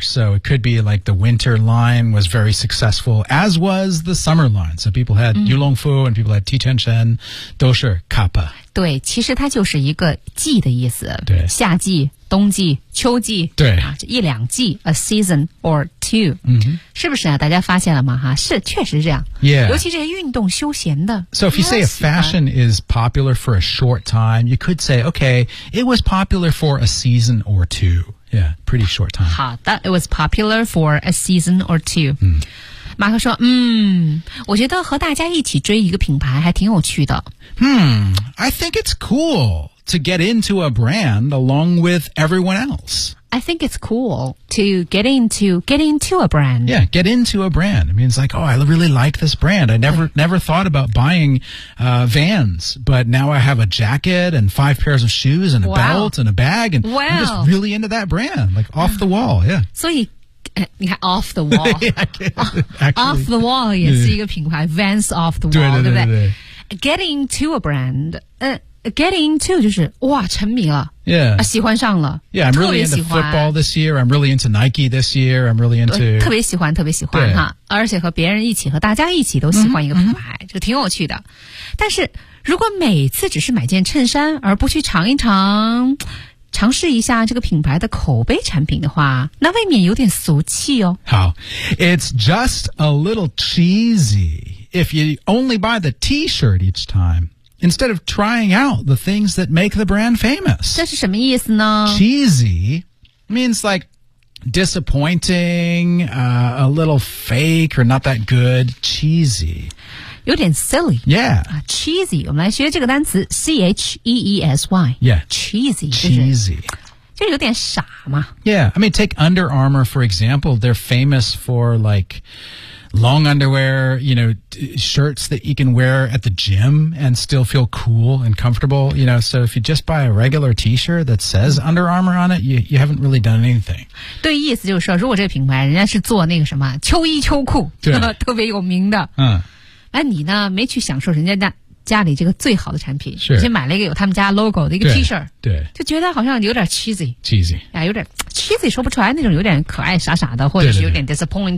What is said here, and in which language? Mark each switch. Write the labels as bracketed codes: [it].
[en] So it could be like the winter line was very successful, as was the summer line. So people had Yulongfu and people had Titian Shen, [zh] 都是 [en] Kappa. [zh] 对，其实它就是一个季的意思。对，夏季、冬季、秋季，对啊，这一两季 ， [en] a season or two，嗯， [zh] 是不是啊？大家发现了吗？哈，是，确实是这样。 [en] Yeah， [zh] 尤其这些运动休闲的。 [en] So if you say a fashion is popular for a short time, you could say, okay, it was popular for a season or two. Yeah, pretty short time. 好的 ，it was popular for a season or two. 嗯。 [zh] 马克说，我觉得和大家一起追一个品牌还挺有趣的。 [en] I think it's cool to get into a brand along with everyone else. I think it's cool to get into a brand. Yeah, get into a brand. It means like, oh, I really like this brand. I never thought about buying, Vans, but now I have a jacket and 5 pairs of shoes and a belt and a bag and I'm just really into that brand, like off the wall, yeah. [zh] 所以你看 ， [en] off the wall，off the wall [zh] 也是一个品牌 ，Vans off the wall，对不对 [en] ？Get into a brand， get into [zh] 就是哇，沉迷了 [en] ，yeah， [zh] 喜欢上了 [en] ，yeah， I'm really into football this year， I'm really into Nike this year， I'm really into [zh] 特别喜欢，特别喜欢哈，而且和别人一起，和大家一起都喜欢一个品牌，就挺有趣的。但是如果每次只是买件衬衫，而不去尝一尝。尝试一下这个品牌的口碑产品的话，那未免有点俗气哦。 [en] 好 ，It's just a little cheesy if you only buy the T-shirt each time instead of trying out the things that make the brand famous。 [zh] 这是什么意思呢 [en] ？Cheesy means like disappointing, a little fake or not that good. Cheesy. [zh] 有点 silly. [en] Yeah.、 [zh] cheesy. 我们来学这个单词 C-H-E-E-S-Y. [en] Yeah. Cheesy. Cheesy. [zh] 就有点傻嘛。 [en] Yeah. I mean, take Under Armour, for example. They're famous for, like, long underwear, you know, shirts that you can wear at the gym and still feel cool and comfortable. You know, so if you just buy a regular T-shirt that says Under Armour on it, you haven't really done anything. [zh] 对意思就是说如果这个品牌人家是做那个什么秋衣秋裤对特别有名的。嗯。哎，你呢？没去享受人家家里这个最好的产品，是先买了一个有他们家 logo 的一个 T 恤，对，就觉得好像有点 cheesy， 啊，有点 cheesy 说不出来那种有点可爱傻傻的，或者是有点 disappointing，